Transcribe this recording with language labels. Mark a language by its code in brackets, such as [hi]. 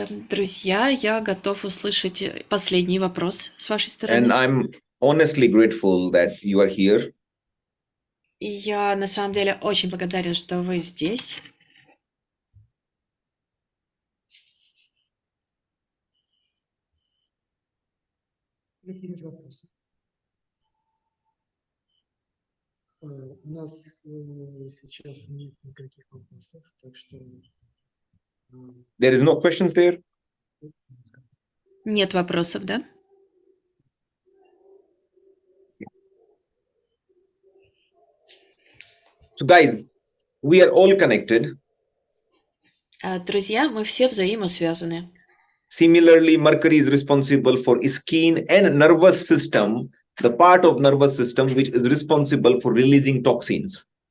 [ru] Друзья, я готов услышать последний вопрос с вашей стороны. [en] And I'm honestly grateful that you are here. [ru] И я на самом деле очень благодарен, что вы здесь. Какие вопросы? У нас сейчас нет никаких вопросов, так что... [en] There is no questions there? [ru] Нет вопросов, да? [en] So guys, We are all connected. [ru] Друзья, мы все взаимосвязаны. [en] Similarly, Mercury is responsible for skin and nervous system, the part of nervous system which is responsible for releasing toxins.